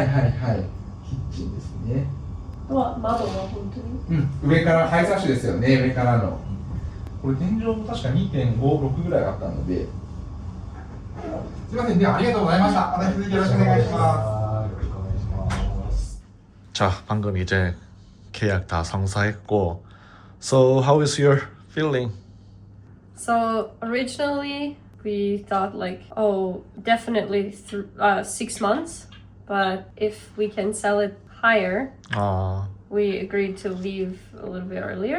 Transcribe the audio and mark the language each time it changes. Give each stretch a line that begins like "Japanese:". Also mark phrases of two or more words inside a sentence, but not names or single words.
Japanese: はいはいはい。キッチンですね。窓は本当に。うん。上からハイサッシュですよね。上からの。これ天井も確か 2.56 ぐらいあったので。すいません。ではありがとうございました。また引き続きよろしくお願いします。よろしくお願いします.
Korean: 자, 방금 이제 계약 다 성사했고,
English: so how is your feeling? So originally we thought like, oh, definitely 6 months, but if we can sell it higher, we agreed to leave a little bit earlier.